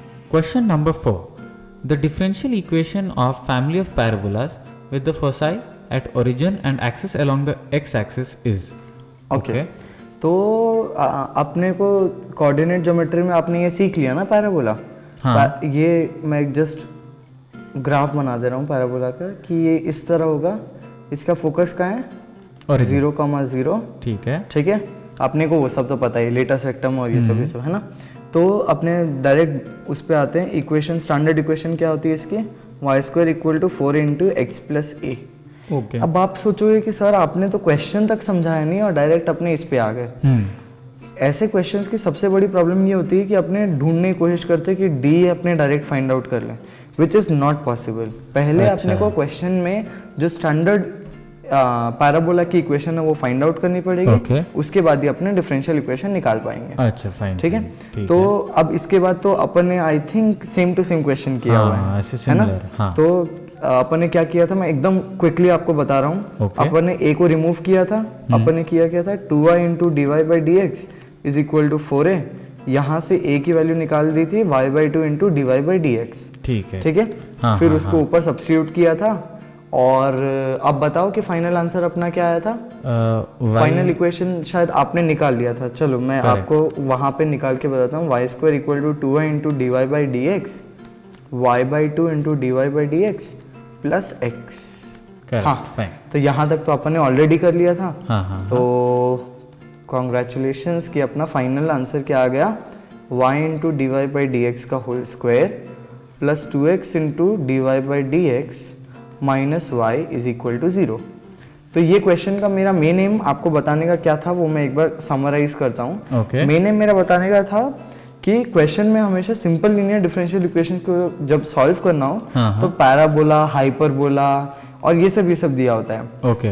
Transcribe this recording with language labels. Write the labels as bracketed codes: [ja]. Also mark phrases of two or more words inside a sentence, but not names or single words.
[en] Question number 4. The differential equation of family of parabolas with the foci at origin and axis along the x-axis is. Okay. [hi] तो अपने को [en] coordinate geometry [hi] में आपने ये सीख लिया ना पैराबोला. हाँ. ये मैं [en] just graph [hi] बना दे रहा हूँ पैराबोला का कि ये इस तरह होगा. इसका फोकस कहाँ है? और 0,0. ठीक है. ठीक है. अपने को वो सब तो पता है, [en] latus rectum [hi] और ये सब है ना. तो अपने डायरेक्ट उस पे आते हैं. इक्वेशन, [en] standard equation [hi] क्या होती है इसकी? y² = 4 × x + a. ओके. अब आप सोचोगे कि सर आपने तो क्वेश्चन तक समझाया नहीं और डायरेक्ट अपने इस पे आ गए. ऐसे क्वेश्चंस की सबसे बड़ी प्रॉब्लम ये होती है कि अपने ढूंढने की कोशिश करते हैं कि डी अपने [en] direct find out [hi] कर लें, [en] which is not possible. [hi] पहले अपने को क्वेश्चन में जो [en] standard parabola [hi] की इक्वेशन है वो [en] find out [hi] करनी पड़ेगी. Okay. उसके बाद ही अपने [en] differential equation [hi] निकाल पाएंगे. अच्छा, फाइन. ठीक है. तो अब इसके बाद तो अपन ने [en] I think same to same question [hi] किया हुआ है ना. हाँ. तो अपन ने क्या किया था, मैं एकदम क्विकली आपको बता रहा हूँ. Okay. अपन ने a को रिमूव किया था. अपन ने किया था 2y × dy/dx = 4a. यहाँ से a की वैल्यू निकाल दी थी y/2 × dy/dx. ठीक है. ठीक है. हाँ, फिर हाँ, उसको ऊपर सब्स्टिट्यूट किया था. और अब बताओ कि [en] final answer [hi] अपना क्या आया था? [en] final equation [hi] शायद आपने निकाल लिया था. चलो मैं आपको वहाँ पे निकाल के बताता हूँ. y² = 2y × dy/dx y/2 × dy/dx + x. हाँ, तो यहाँ तक तो अपन ने ऑलरेडी कर लिया था. तो कॉन्ग्रेचुलेशंस कि अपना [en] final answer [hi] क्या आ गया? y × dy/dx का [en] whole square [hi] + 2x × dy/dx -y = 0. तो ये क्वेश्चन का मेरा [en] main aim [hi] आपको बताने का क्या था वो मैं एक बार समराइज करता हूँ. [en] main aim [hi] मेरा बताने का था कि क्वेश्चन में हमेशा [en] simple linear differential equation [hi] को जब सॉल्व करना हो तो [en] parabola, hyperbola [hi] और ये सब दिया होता है.